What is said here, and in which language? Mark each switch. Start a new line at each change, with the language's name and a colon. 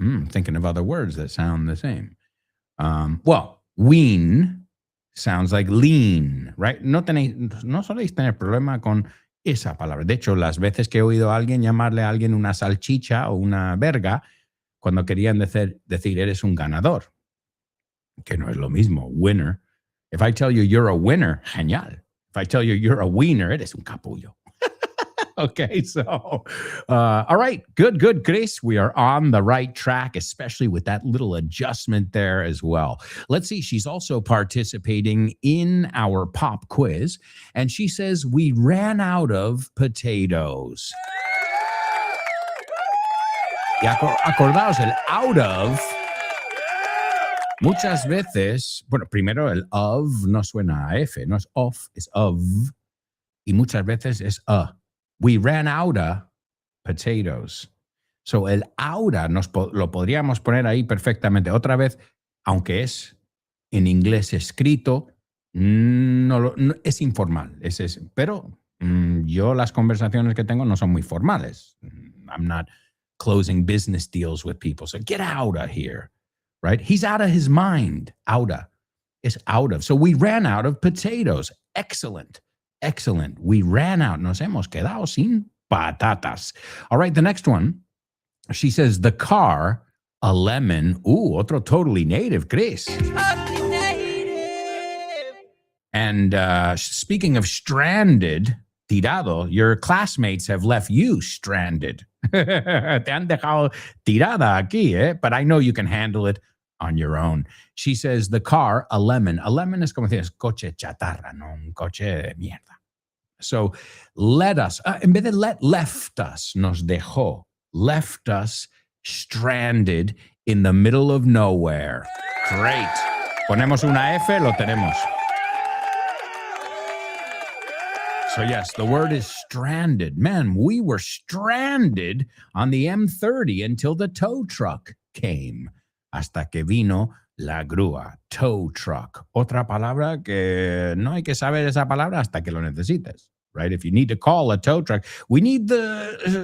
English: Thinking of other words that sound the same. Well, wean sounds like lean, right?
Spanish: No soléis tener problema con esa palabra. De hecho, las veces que he oído a alguien llamarle a alguien una salchicha o una verga, cuando querían decir eres un ganador, que no es lo mismo, winner.
English: If I tell you you're a winner, genial. If I tell you you're a wiener,
Spanish: eres un capullo.
English: Okay, so, all right, good, Chris. We are on the right track, especially with that little adjustment there as well. Let's see, she's also participating in our pop quiz, and she says, we ran out of potatoes.
Spanish: Y acordaos, el out of, muchas veces, bueno, primero el of no suena a F, no es of, es of, y muchas veces es a.
English: We ran out of potatoes.
Spanish: So el outa lo podríamos poner ahí perfectamente. Otra vez, aunque es en inglés escrito, no es informal. Pero yo las conversaciones que tengo no son muy formales.
English: I'm not closing business deals with people. So get out of here, right? He's out of his mind. Outa is out of. So we ran out of potatoes. Excellent. We ran out.
Spanish: Nos hemos quedado sin patatas.
English: All right, the next one. She says, the car, a lemon. Otro totally native, Chris. Totally native. And speaking of stranded, tirado, your classmates have left you stranded.
Spanish: Te han dejado tirada aquí,
English: But I know you can handle it on your own. She says, the car, a lemon.
Spanish: A lemon es como decir, coche chatarra, no un coche de mierda.
English: So let us,
Spanish: en vez de left us, nos dejó.
English: Left us stranded in the middle of nowhere. Great.
Spanish: Ponemos una F, lo tenemos.
English: So yes, the word is stranded. Man, we were stranded on the M30 until the tow truck came.
Spanish: Hasta que vino la grúa, tow truck. Otra palabra que no hay que saber esa palabra hasta que lo necesites, right?
English: If you need to call a tow truck, we need the...